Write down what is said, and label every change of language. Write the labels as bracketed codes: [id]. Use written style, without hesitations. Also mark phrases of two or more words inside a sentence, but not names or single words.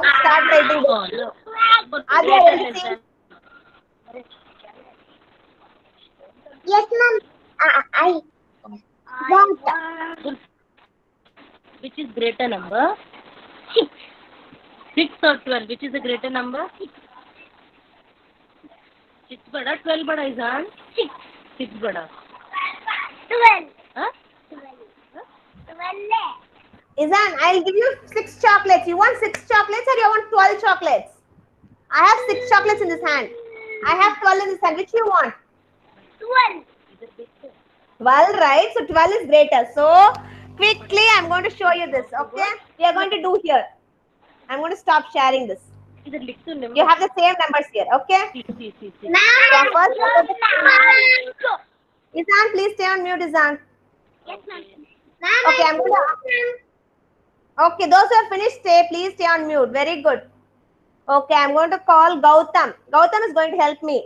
[en] Start writing. Adya, able to see? Yes, ma'am. I got. Which is greater number? 6 or 12? Which is the greater number? [hi] 6 बड़ा, 12 बड़ा, Izan? 6 बड़ा. [en] 12. Huh? 12. Izan, I'll give you 6 chocolates. You want 6 chocolates or you want 12 chocolates? I have 6 chocolates in this hand. I have 12 in this hand. Which you want? 12. 12, right? So 12 is greater. So quickly, I'm going to show you this. Okay? We are going to do here. I'm going to stop sharing this. [hi] Either लिख तो number. [en] You have the same numbers here. Okay? See. Yeah, first, Izan, please stay on mute, Izan. Yes, ma'am. Okay, I'm going to. Okay, those who have finished, please stay on mute. Very good. Okay, I'm going to call Gautam. Gautam is going to help me.